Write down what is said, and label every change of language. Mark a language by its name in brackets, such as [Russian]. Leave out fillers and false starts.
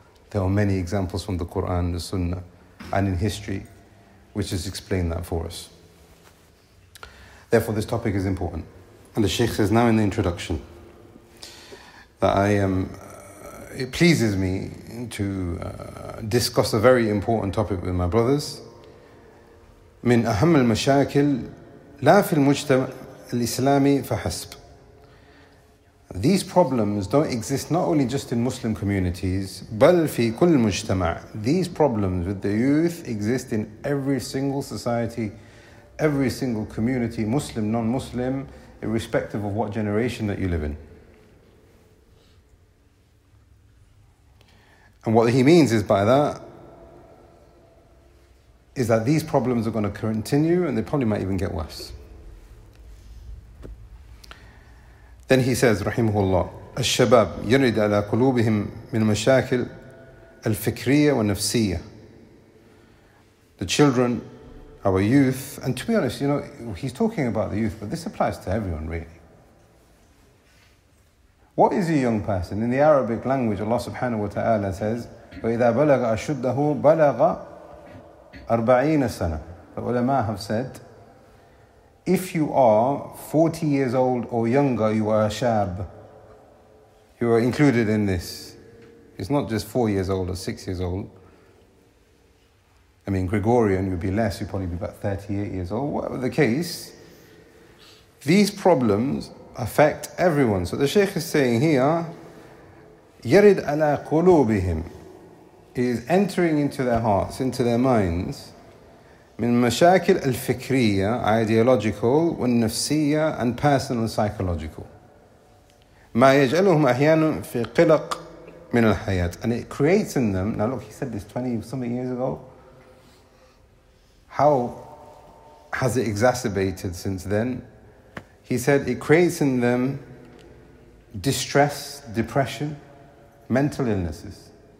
[English] There are many examples from the Quran, the Sunnah, and in history, which has explained that for us. Therefore, this topic is important. And the Sheikh says now in the introduction that it pleases me to discuss a very important topic with my brothers. [Arabic] من أهم المشاكل لا في المجتمع الإسلامي فحسب. [English] These problems don't exist not only just in Muslim communities, [Arabic] بل في كل مجتمع. [English] These problems with the youth exist in every single society, every single community, Muslim, non-Muslim, irrespective of what generation that you live in. And what he means is by that, is that these problems are going to continue and they probably might even get worse. Then he says, Rahimahullah, [Arabic] الشباب يرد على قلوبهم من المشاكل الفكرية والنفسية. [English] The children, our youth, and to be honest, you know, he's talking about the youth, but this applies to everyone really. What is a young person? In the Arabic language, Allah subhanahu wa ta'ala says, [Arabic] وَإِذَا بَلَغَ أَشُدَّهُ بَلَغَ أَرْبَعِينَ سَنَةً. [English] The ulama have said, if you are 40 years old or younger, you are a shab. You are included in this. It's not just 4 years old or 6 years old. I mean, Gregorian, you'd be less, you'd probably be about 38 years old. Whatever the case, these problems affect everyone. So the Shaykh is saying here, [Arabic] يَرِدْ عَلَىٰ قُلُوبِهِمْ. [English] It is entering into their hearts, into their minds. [Arabic] من مشاكل الفكرية, [English] ideological, [Arabic] والنفسية, [English] and personal psychological. [Arabic] ما يجعلهم أحيانا في قلق من الحياة. [English] And it creates in them, now look, he said this 20-something years ago. How has it exacerbated since then? He said it creates in them distress, depression, mental illnesses.